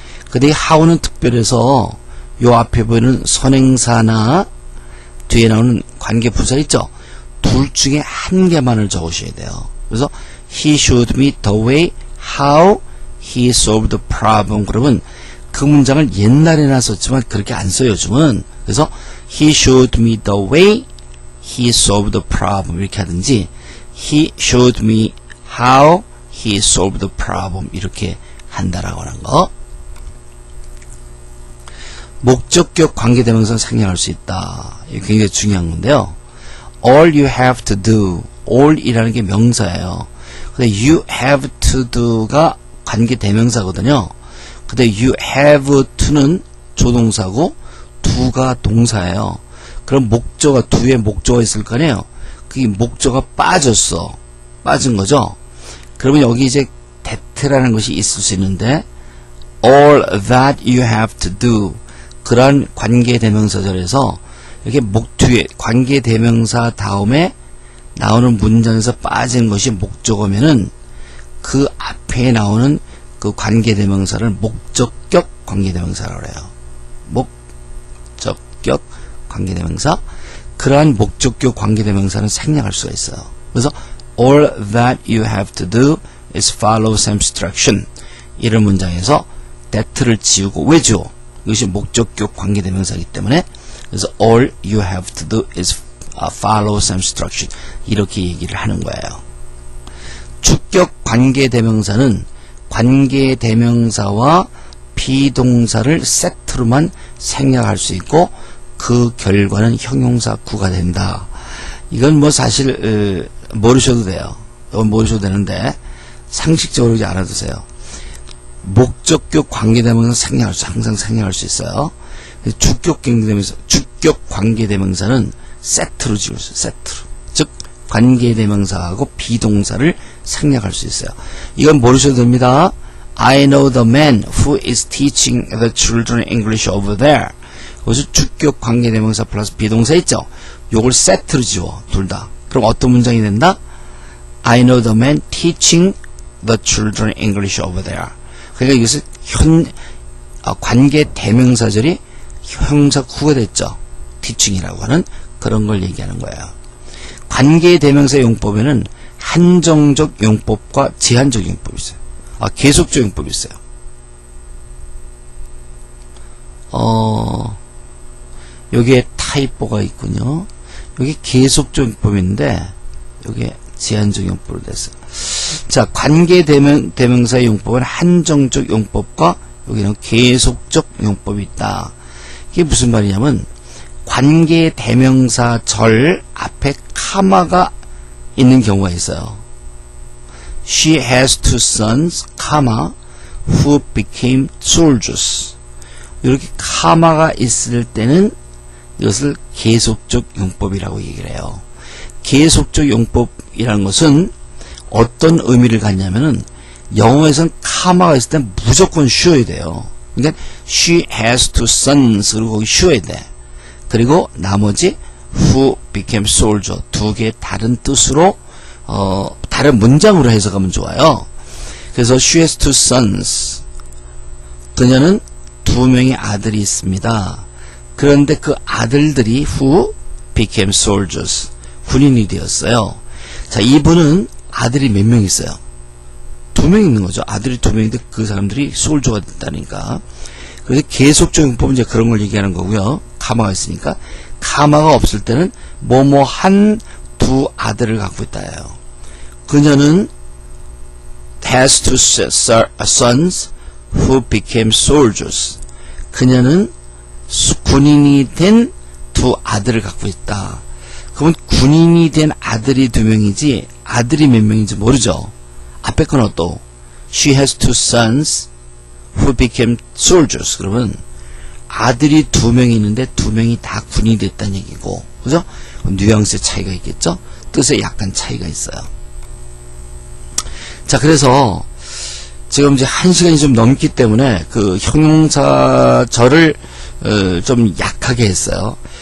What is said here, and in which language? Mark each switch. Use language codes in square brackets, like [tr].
[ko] 근데 이 how는 특별해서 요 앞에 보이는 선행사나 뒤에 나오는 관계 부사 있죠? 둘 중에 한 개만을 적으셔야 돼요. 그래서 [en] he showed me the way how he solved the problem. [ko] 그러면 그 문장을 옛날에나 썼지만 그렇게 안 써요, 요즘은. [en] 그래서 he showed me the way he solved the problem [ko] 이렇게 하든지 [en] he showed me how he solved the problem [ko] 이렇게 한다라고 하는 거. 목적격 관계대명사는 상징할 수 있다. 이게 굉장히 중요한 건데요. [en] All you have to do. [ko] all이라는 게 명사예요. 근데 you have to do가 관계 대명사거든요. 근데 you have to는 조동사고 do가 동사예요. 그럼 목적어, do에 목적어가 있을 거 아니에요. 그게 목적어가 빠졌어. 빠진 거죠. 그러면 여기 이제 that라는 것이 있을 수 있는데 [en] all that you have to do [ko] 그런 관계대명사절에서 이렇게 목 뒤에 관계대명사 다음에 나오는 문장에서 빠진 것이 목적어면은 그 앞에 나오는 그 관계대명사를 목적격 관계대명사라고 해요. 목적격 관계대명사. 그러한 목적격 관계대명사는 생략할 수가 있어요. 그래서 [en] all that you have to do is follow some instruction. [ko] 이런 문장에서 that를 지우고 왜 지워? 이것이 목적격 관계대명사이기 때문에 그래서 [en] all you have to do is follow some instruction. [ko] 이렇게 얘기를 하는 거예요. 주격 관계대명사는 관계대명사와 비동사를 세트로만 생략할 수 있고 그 결과는 형용사 구가 된다. 이건 뭐 사실 모르셔도 돼요. 모르셔도 되는데 상식적으로 이제 알아두세요. 목적격 관계대명사 항상 생략할 수 있어요. 주격 관계대명사는 세트로 지어져요. 세트로. 즉 관계대명사하고 비동사를 생략할 수 있어요. 이건 모르셔도 됩니다. [en] I know the man who is teaching the children English over there. [ko] 여기서 주격 관계대명사 플러스 비동사 있죠? 요걸 세트로 지워. 둘 다. 그럼 어떤 문장이 된다? [en] I know the man teaching the children English over there. [ko] 그러니까 이것은 관계대명사절이 형용사 구가 됐죠. teaching이라고 하는 그런 걸 얘기하는 거예요. 관계대명사 용법에는 한정적 용법과 제한적 용법이 있어요. 계속적 용법이 있어요. 여기에 타이포가 있군요. 여기 계속적 용법인데 여기에 제한적 용법으로 됐어요. 자, 관계대명사의 용법은 한정적 용법과 여기는 계속적 용법이 있다. 이게 무슨 말이냐면 관계대명사절 앞에 카마가 있는 경우가 있어요. [en] She has two sons, who became soldiers. [ko] 이렇게 카마가 있을 때는 이것을 계속적 용법이라고 얘기를 해요. 계속적 용법이라는 것은 어떤 의미를 갖냐면은 영어에서는 카마가 있을 때 무조건 쉬어야 돼요. 그러니까 [en] she has two sons [ko] 그리고 거기 쉬어야 돼. 그리고 나머지 [en] who became soldier [ko] 두 개의 다른 뜻으로 다른 문장으로 해석하면 좋아요. 그래서 [en] she has two sons [ko] 그녀는 두 명의 아들이 있습니다. 그런데 그 아들들이 [en] who became soldiers [ko] 군인이 되었어요. 자, 이분은 아들이 몇 명 있어요? 두 명 있는 거죠. 아들이 두 명인데 그 사람들이 솔저가 됐다니까. 그래서 계속적 용법은 이제 그런 걸 얘기하는 거고요. 카마가 있으니까. 카마가 없을 때는 뭐뭐 한 두 아들을 갖고 있다예요. 그녀는 [en] has two sons who became soldiers. [ko] 그녀는 군인이 된 두 아들을 갖고 있다. 그러면 군인이 된 아들이 두 명이지 아들이 몇 명인지 모르죠. 앞에 거는 또 [en] she has two sons who became soldiers. [ko] 그러면 아들이 두 명이 있는데 두 명이 다 군인이 됐다는 얘기고, 그죠? 뉘앙스의 차이가 있겠죠? 뜻에 약간 차이가 있어요. 자, 그래서 지금 이제 1시간이 좀 넘기 때문에 그 형용사절을 좀 약하게 했어요.